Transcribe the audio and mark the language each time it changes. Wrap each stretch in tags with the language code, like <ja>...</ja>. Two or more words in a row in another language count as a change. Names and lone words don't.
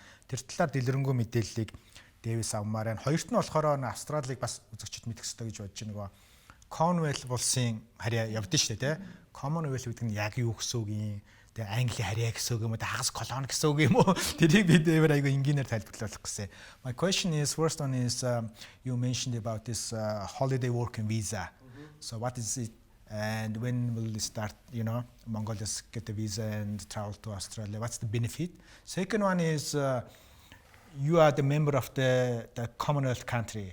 <mn>Тэр талаар дэлгэрэнгүй мэдээллийг Дэвис авмаар байна. Хоёрт нь болохоор Австралиг бас үзэгчд мэдэх хэрэгтэй гэж бодож байгаа нөгөө Commonwealth улсын харьяа явдсан шүү дээ тий. Commonwealth гэдэг нь яг юу гэсэн үг юм? Англи харьяа гэсэн үг юм уу хагас колони гэсэн үг юм уу тэрийг бид айгүй энгийнээр тайлбарлах гэсэн.</mn> <en>My question is first one is you mentioned about this holiday working visa. So what is it and when will it start, you know, Mongolians get the visa and travel to Australia? What's the benefit? Second one is you are the member of the Commonwealth country.</en>